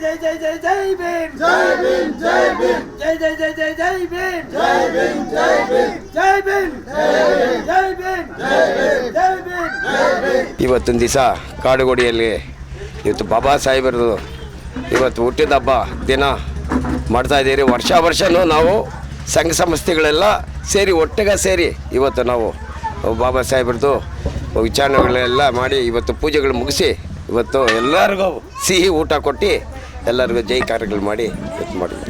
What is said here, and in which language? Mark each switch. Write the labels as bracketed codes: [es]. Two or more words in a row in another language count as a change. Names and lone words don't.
[hi] जय जय जय भीम जय भीम जय भीम जय जय जय जय जय भीम जय भीम जय भीम जय भीम जय भीम जय भीम जय भीम जय भीम। [kn] ಇವತ್ತಿನ ದಿವಸ ಕಾಡುಗೋಡಿಯಲ್ಲಿ ಇವತ್ತು ಬಾಬಾ ಸಾಹೇಬರದು ಇವತ್ತು ಹುಟ್ಟಿದ ಹಬ್ಬ ದಿನ ಮಾಡ್ತಾಯಿದ್ದೀರಿ. ವರ್ಷನೂ ನಾವು ಸಂಘ ಸಂಸ್ಥೆಗಳೆಲ್ಲ ಸೇರಿ ಒಟ್ಟಿಗೆ ಸೇರಿ ಇವತ್ತು ನಾವು ಬಾಬಾ ಸಾಹೇಬ್ರದ್ದು ವಿಚಾರಣೆಗಳೆಲ್ಲ ಮಾಡಿ ಇವತ್ತು ಪೂಜೆಗಳು ಮುಗಿಸಿ ಇವತ್ತು ಎಲ್ಲರಿಗೂ ಸಿಹಿ ಊಟ ಕೊಟ್ಟು ಎಲ್ಲರಿಗೂ ಜೈಕಾರಗಳು ಮಾಡಿ ಇವತ್ತು ಮಾಡಿದ್ವಿ.